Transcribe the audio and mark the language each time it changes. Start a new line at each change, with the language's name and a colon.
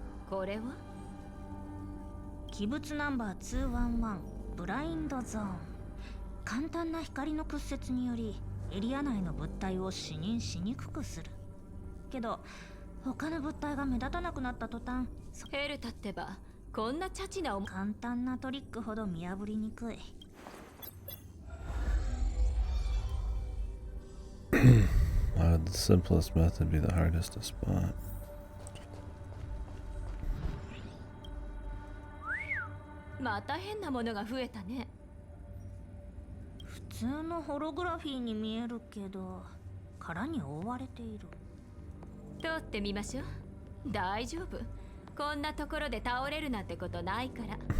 Japanese: これは器物ナンバー211ブラインドゾーン。簡単な光の屈折によりエリア内の物体を視認しにくくする。けど他の物体が目立たなくなった途端、ヘルタってばこんなチャチな簡単なトリックほど見破りにくい。
English: Why would the simplest method be the hardest to spot?
Japanese: また変なものが増えたね。普通のホログラフィーに見えるけど殻に覆われている。通ってみましょう。大丈夫。こんなところで倒れるなんてことないから。